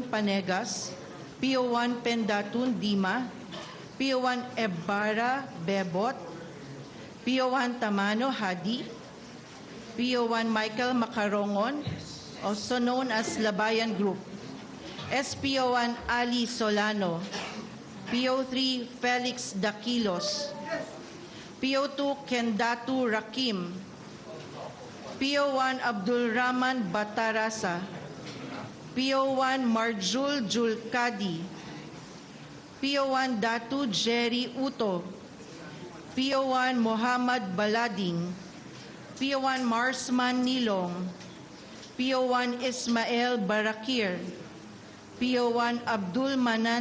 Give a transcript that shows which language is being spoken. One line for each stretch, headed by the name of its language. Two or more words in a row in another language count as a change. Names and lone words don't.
English: Panegas, PO1 Pendatun Dima, PO1 Ebara Bebot, PO1 Tamano Hadi, PO1 Michael Macarongon, also known as Labayan Group, SPO1 Ali Solano, PO3 Felix Daquilos, PO2 Kendatu Rakim, PO1 Abdul Rahman Batarasa, PO1 Marjul Julkadi, PO1 Datu Jerry Uto, PO1 Muhammad Balading, PO1 Marsman Nilong, PO1 Ismael Barakir, PO1 Abdul Manan